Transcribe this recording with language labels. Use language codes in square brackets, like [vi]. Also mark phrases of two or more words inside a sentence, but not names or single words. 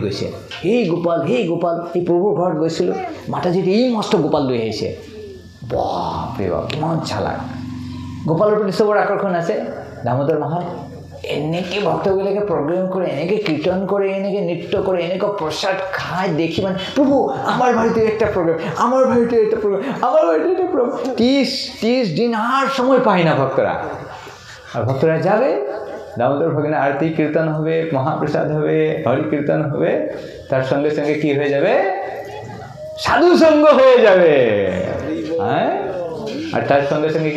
[as] গৈছে এই গোপাল এই প্ৰভুৰ ঘৰত গৈছিলোঁ মাতাজীয়ে এই মস্ত গোপাল লৈ আহিছে বাপৰে বাপ কিমান চালাক গোপালৰ প্ৰতি চবৰ আকৰ্ষণ আছে দামোদৰ মাহত এনেকৈ ভক্তবিলাকে প্ৰগ্ৰেম কৰে এনেকৈ কীৰ্তন কৰে এনেকৈ নৃত্য কৰে এনেকুৱা প্ৰসাদ খায় দেখি [bn] মানে প্ৰভু আমাৰ বাড়িতে একটা প্ৰগ্ৰেম আমার বাড়িতে একটা প্রোগ্রাম আমার বাড়িতে একটা প্রোগ্রাম 30 দিন আর সময় পায় না ভক্তরা আর ভক্তরা যাবে দামোদর ভগবানের আরতি কীর্তন হবে মহাপ্রসাদ হবে হরি কীর্তন হবে তার সঙ্গে সঙ্গে কি হয়ে যাবে সাধু সঙ্গ হয়ে যাবে হ্যাঁ আর তার সঙ্গে সঙ্গে কি